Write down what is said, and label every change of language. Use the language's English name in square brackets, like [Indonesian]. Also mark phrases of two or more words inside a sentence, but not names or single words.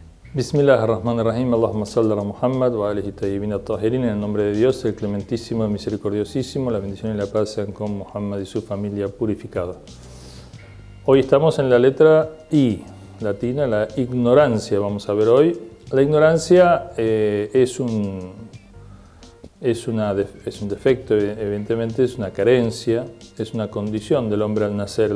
[Arabic] بسم الله الرحمن الرحيم اللهم صل على محمد وآله الطيبين الطاهرين. [Spanish] En el nombre de Dios, el clementísimo, el misericordiosísimo, la bendición y la paz sean con Muhammad y su familia purificada. Hoy estamos en la letra I, latina, la ignorancia. Vamos a ver hoy. La ignorancia es un defecto, evidentemente, es una carencia, es una condición del hombre al nacer.